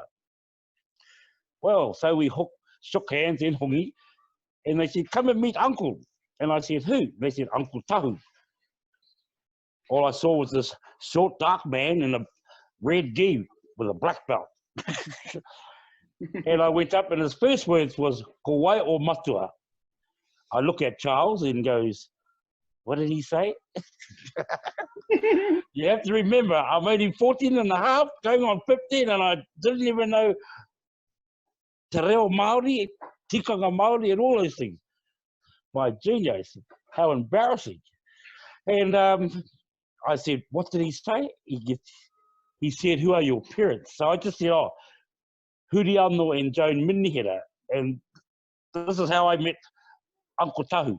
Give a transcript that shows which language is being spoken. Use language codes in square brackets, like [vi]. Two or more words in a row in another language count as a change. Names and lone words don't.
[en] Well, so we shook hands in hongi, and they said, come and meet Uncle. And I said, who? They said, Uncle Tahu. All I saw was this short, dark man in a red gi with a black belt. And I went up, and his first words was, [mi] ko wai o matua. [en] I look at Charles and goes, what did he say? You have to remember, I'm only 14 and a half, going on 15, and I didn't even know [mi] te reo Māori, tikanga Māori, [en] and all those things. My genius, how embarrassing. And I said, what did he say? He said, who are your parents? So I just said, oh, Huri Anō and Joan Minihira. And this is how I met Uncle Tahu.